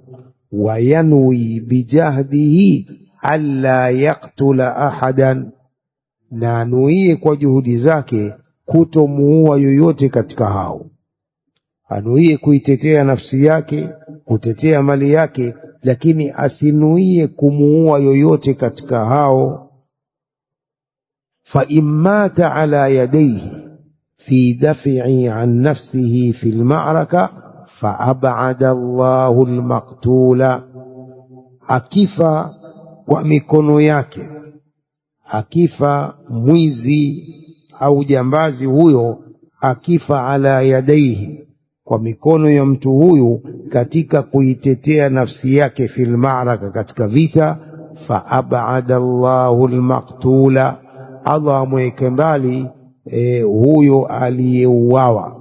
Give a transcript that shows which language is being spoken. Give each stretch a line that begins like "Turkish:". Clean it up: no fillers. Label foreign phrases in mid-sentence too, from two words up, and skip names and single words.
Arabic: وينوي بجهده ألا يقتل أحدا,
Swahili: na anuie kwa juhudi zake kutomuua yoyote katika hao. Anuie kuitetea nafsi yake, kutetea mali yake, lakini asinuie kumuua yoyote katika hao.
Arabic: فإن مات على يديه في دفعه عن نفسه في المعركة فأبعد الله المقتول،
Swahili: akifa kwa mikono yake, akifa mwizi au jambazi huyo, akifa
Arabic: على يديه,
Swahili: kwa mikono ya mtu huyu katika kuitetea nafsi yake,
Arabic: في المعركة,
Swahili: katika vita,
Arabic: فأبعد الله المقتول,
Swahili: Allah amweke mbali huyo aliyeuawa.